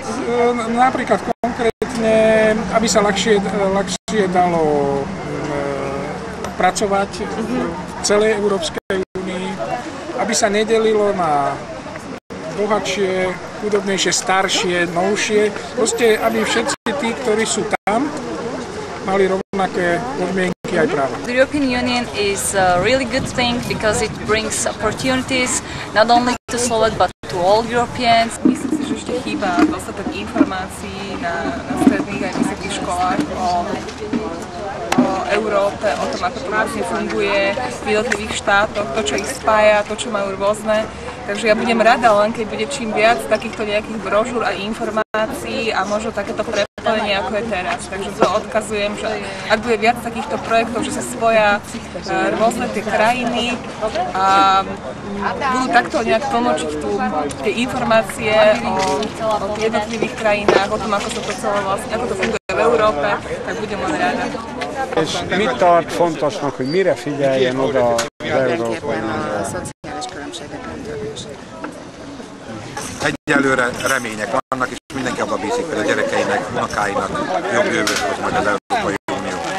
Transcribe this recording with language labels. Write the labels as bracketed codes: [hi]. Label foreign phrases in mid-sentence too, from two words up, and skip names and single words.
[sk] Napríklad konkrétne, aby sa ľahšie dalo pracovať v celej Európskej únii, aby sa nedelilo na bohatšie, chudobnejšie, staršie, novšie. Proste, aby všetci tí, ktorí sú tam, mali rovnaké podmienky aj práva. [en] The European Union is a really good thing because it brings opportunities not only to Slovak but to all Europeans. [sk] Myslím si, že ešte chýba dostatok informácií na stredných aj vysokých školách o Európe, o tom, ako to vlastne funguje v jednotlivých štátoch, to, čo ich spája, to, čo majú rôzne. Takže ja budem rada, len keď bude čím viac takýchto nejakých brožúr a informácií a možno takéto prepojenie, ako je teraz. Takže to odkazujem, že ak bude viac takýchto projektov, že sa spoja rôzne tie krajiny a budú takto nejak tlmočiť tie informácie o jednotlivých krajinách, o tom, ako sa to celé vlastne, ako to funguje v Európe, tak budem len rada. [hu] És mit tart fontosnak, hogy mire figyeljen oda az Európai Unió? Egyelőre remények vannak, és mindenki abba bízik, hogy a gyerekeinek, unokáinak jobb jövőt hoz majd az Európai Unió.